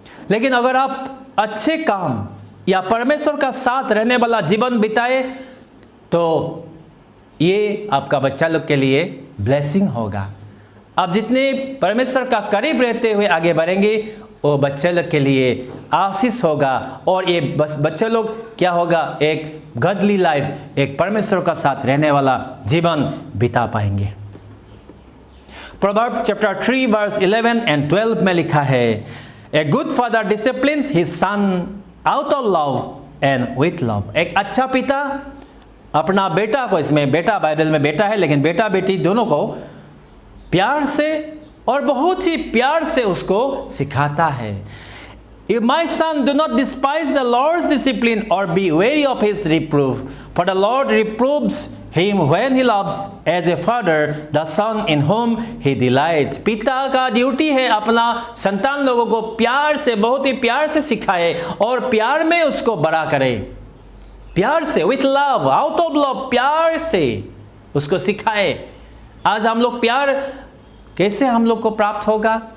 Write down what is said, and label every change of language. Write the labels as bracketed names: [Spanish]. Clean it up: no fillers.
[Hindi] लेकिन अगर आप अच्छे काम या परमेश्वर का साथ रहने वाला जीवन बिताए तो ये आपका बच्चा लोग के लिए ब्लेसिंग होगा। आप जितने परमेश्वर का करीब रहते हुए आगे बढ़ेंगे वो बच्चे लोग के लिए आशीष होगा, और ये बस बच्चे लोग क्या होगा, एक गॉडली लाइफ, एक परमेश्वर का साथ रहने वाला जीवन बिता पाएंगे। [English] Proverbs chapter 3 verse 11 and 12 [Hindi] में लिखा है, [English] A good father disciplines his son out of love and with love. [Hindi] एक अच्छा पिता अपना बेटा को, इसमें बेटा बाइबल में बेटा है लेकिन बेटा बेटी दोनों को प्यार से और बहुत ही प्यार से उसको सिखाता है। [English] If my son, do not despise the Lord's discipline or be weary of his reproof, for the Lord reproves him when he loves as a father the son in whom he delights. [Hindi] पिता का duty है अपना संतान लोगों को प्यार से, बहुत ही प्यार से सिखाए और प्यार में उसको बड़ा करे। प्यार से, [English] with love, out of love, [Hindi] प्यार से उसको सिखाए। आज हम लोग प्यार कैसे हम लोग को प्राप्त होगा?